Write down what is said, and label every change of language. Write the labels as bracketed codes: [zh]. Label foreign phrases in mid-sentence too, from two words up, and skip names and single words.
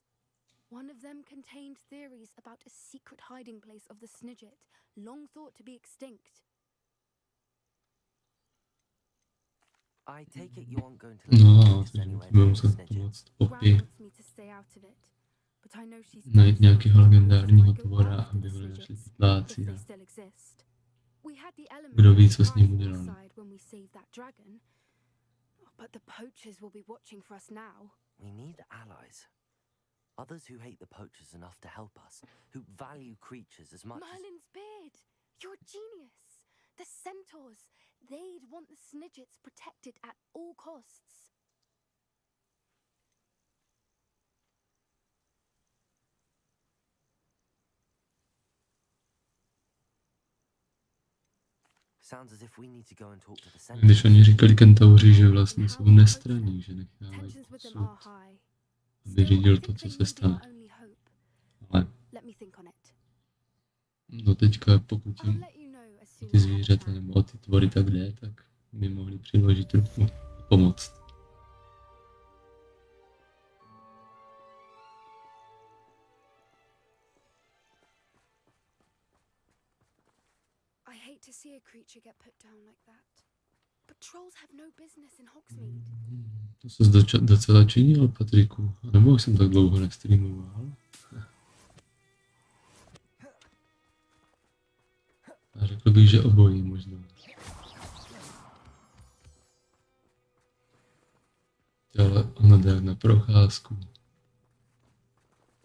[en] One of them contained theories about a secret hiding place of the Snidget, long thought to be extinct. I take it you aren't going to let No, this anywhere [cs] budeme [en] near the [cs] muset [en] Snidget. [cs] pomoct [en] Gran Poppy wants me to stay out of it, but I know she's [cs] najít nějakého legendárního [en] If I go [cs] tvora, [en] after [cs] aby [en] the [cs] ho našli [en] Snidgets, if [cs] pytláci [en] they [cs] a [en] still exist. We had the element [cs] kdo ví, [en] of [cs] co s ním [en] surprise on our [cs] udělali. [en] side when we saved that dragon. But the poachers will be watching for us now. We need allies. Others who hate the poachers enough to help us, who value creatures as much as... Merlin's beard! You're a genius! The centaurs! They'd want the Snidgets protected at all costs. Sounds as if we need to go and talk to the [cs] Když [en] centaurs. [cs] oni říkali kentauři, že vlastně jsou nestranní, že nechávají [en] Tensions with them [cs] osud, [en] are high. [cs] aby [en] Still, I [cs] řídil to, [en] think [cs] co [en] they [cs] se [en] may be [cs] stane. [en] our only hope. [cs] Ale [en] Let me think on it. [cs] no teďka, pokud [en] I'll [cs] jim [en] let you know as soon [cs] ty [en] as I have a [cs] zvířata [en] plan. [cs] nebo o ty tvory tak jde, tak by mohli přiložit ruku a pomoct. [en] I hate to see a creature get put down like that. But trolls have no business in Hogsmeade. [cs] To se docela činil, Patriku. A nebo jsem tak dlouho nestreamoval. A řekl bych, že obojí možná. Ale ona jde na procházku.